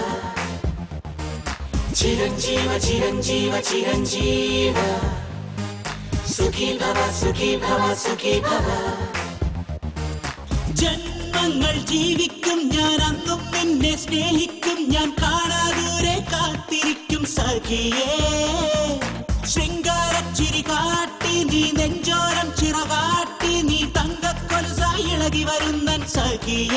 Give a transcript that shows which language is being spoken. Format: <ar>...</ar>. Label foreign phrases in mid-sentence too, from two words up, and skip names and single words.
<sa>चिरंजीव, चिरंजीव, चिरंजीव, सुखी भव, सुखी भव, सुखी भव.</sa> <ml>ജന്മങ്ങൾ ജീവിക്കും ഞാൻ അന്നും നിന്നെ സ്നേഹിക്കും ഞാൻ കാണാദൂരെ കാത്തിരിക്കും സഖിയേ ശൃംഗാരച്ചിരി കാട്ടി നീ നെഞ്ചോരം ചിറകാട്ടി നീ തങ്കക്കൊലുസായി ഇളകി വരുന്നൻ സഖിയേ</ml>